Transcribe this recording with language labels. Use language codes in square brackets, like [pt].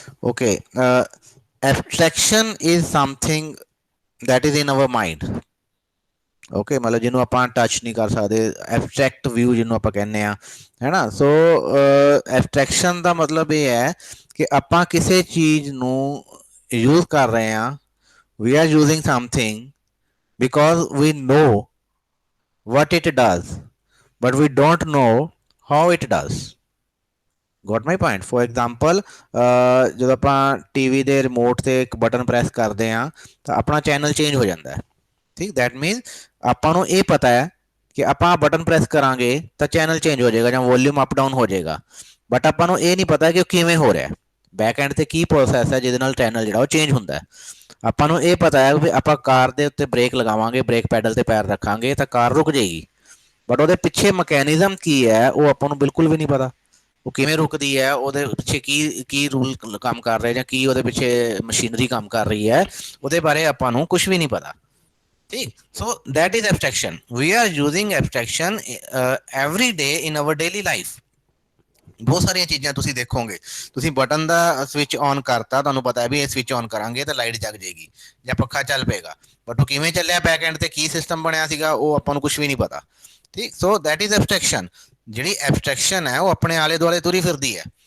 [en] Okay, abstraction is something that is in our mind. [pa] Okay, ਮਤਲਬ ਜਿਹਨੂੰ ਆਪਾਂ touch ਨਹੀਂ ਕਰ ਸਕਦੇ, ਐਬਸਟਰੈਕਟ ਵਿਊ ਜਿਹਨੂੰ ਆਪਾਂ ਕਹਿੰਦੇ ਆ, ਹੈ ਨਾ। ਸੋ ਐਬਸਟਰੈਕਸ਼ਨ ਦਾ ਮਤਲਬ ਇਹ ਹੈ ਕਿ ਆਪਾਂ ਕਿਸੇ ਚੀਜ਼ ਨੂੰ ਯੂਜ਼ ਕਰ ਰਹੇ ਹਾਂ। [en] We are using something because we know what it does, but we don't know how it does. Got my point? For example, [pa] ਜਦੋਂ ਆਪਾਂ ਟੀਵੀ ਦੇ ਰਿਮੋਟ ਤੇ ਇੱਕ ਬਟਨ ਪ੍ਰੈਸ ਕਰਦੇ ਹਾਂ ਤਾਂ ਆਪਣਾ ਚੈਨਲ ਚੇਂਜ ਹੋ ਜਾਂਦਾ ਹੈ। ਠੀਕ, [en] that means [pa] ਆਪਾਂ ਨੂੰ ਇਹ ਪਤਾ ਹੈ ਕਿ ਆਪਾਂ ਬਟਨ ਪ੍ਰੈਸ ਕਰਾਂਗੇ ਤਾਂ ਚੈਨਲ ਚੇਂਜ ਹੋ ਜਾਏਗਾ ਜਾਂ ਵੋਲਿਊਮ ਅਪ ਡਾਊਨ ਹੋ ਜਾਏਗਾ, ਬਟ ਆਪਾਂ ਨੂੰ ਇਹ ਨਹੀਂ ਪਤਾ ਕਿ ਉਹ ਕਿਵੇਂ ਹੋ ਰਿਹਾ। ਬੈਕ ਐਂਡ ਤੇ ਕੀ ਪ੍ਰੋਸੈਸ ਹੈ ਜਿਹਦੇ ਨਾਲ ਚੈਨਲ ਜਿਹੜਾ ਉਹ ਚੇਂਜ ਹੁੰਦਾ ਹੈ। ਆਪਾਂ ਨੂੰ ਇਹ ਪਤਾ ਹੈ ਵੀ ਆਪਾਂ ਕਾਰ ਦੇ ਉੱਤੇ ਬ੍ਰੇਕ ਲਗਾਵਾਂਗੇ, ਬ੍ਰੇਕ ਪੈਡਲ ਤੇ ਪੈਰ ਰੱਖਾਂਗੇ ਤਾਂ ਕਾਰ ਰੁਕ ਜਾਏਗੀ, ਬਟ ਉਹਦੇ ਪਿੱਛੇ ਮਕੈਨਿਜ਼ਮ ਕੀ ਹੈ ਉਹ ਆਪਾਂ ਨੂੰ ਬਿਲਕੁਲ ਵੀ ਨਹੀਂ ਪਤਾ। ਉਹ ਕਿਵੇਂ ਰੁਕਦੀ ਹੈ, ਉਹਦੇ ਪਿੱਛੇ ਕੀ ਕੀ ਰੂਲ ਕੰਮ ਕਰ ਰਹੇ ਜਾਂ ਕੀ ਉਹਦੇ ਪਿੱਛੇ ਮਸ਼ੀਨਰੀ ਕੰਮ ਕਰ ਰਹੀ ਹੈ, ਉਹਦੇ ਬਾਰੇ ਆਪਾਂ ਨੂੰ ਕੁਝ ਵੀ ਨਹੀਂ ਪਤਾ। [en] ਠੀਕ, so that is abstraction. We are using abstraction every day in our daily life. [pa] ਬਹੁਤ ਸਾਰੀਆਂ ਚੀਜ਼ਾਂ ਤੁਸੀਂ ਦੇਖੋਗੇ, ਤੁਸੀਂ ਬਟਨ ਦਾ ਸਵਿਚ ਔਨ ਕਰਤਾ, ਤੁਹਾਨੂੰ ਪਤਾ ਹੈ ਵੀ ਇਹ ਸਵਿਚ ਔਨ ਕਰਾਂਗੇ ਤਾਂ ਲਾਈਟ ਜਗ ਜਾਏਗੀ ਜਾਂ ਪੱਖਾ ਚੱਲ ਪਏਗਾ, ਬਟ ਉਹ ਕਿਵੇਂ ਚੱਲਿਆ, ਬੈਕ ਐਂਡ ਤੇ ਕੀ ਸਿਸਟਮ ਬਣਿਆ ਸੀਗਾ, ਉਹ ਆਪਾਂ ਨੂੰ ਕੁਝ ਵੀ ਨਹੀਂ ਪਤਾ। ਠੀਕ, [en] So that is abstraction. [pa] ਜਿਹੜੀ ਐਬਸਟ੍ਰੈਕਸ਼ਨ ਹੈ ਉਹ ਆਪਣੇ ਆਲੇ ਦੁਆਲੇ ਤੁਰੀ ਫਿਰਦੀ ਹੈ।